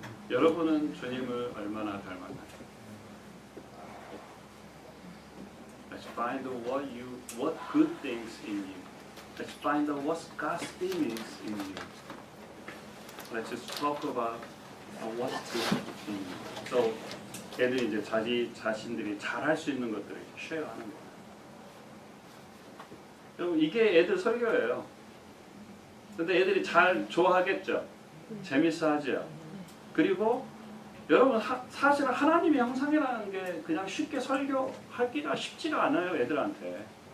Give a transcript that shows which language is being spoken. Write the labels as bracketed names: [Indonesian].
[Korean] 여러분은 주님을 얼마나 닮았나요? [English] Let's find what good things in you. Let's find out what's God's image in you. Let's just talk about what's good in you. [Korean] So, 애들이 이제 자신들이 잘할 수 있는 것들을 쉐어하는 거예요. 여러분 이게 애들 설교예요. 근데 애들이 잘 좋아하겠죠. 재밌어하죠. 그리고 여러분 사실은 하나님의 형상이라는 게 그냥 쉽게 설교하기가 쉽지가 않아요, 애들한테.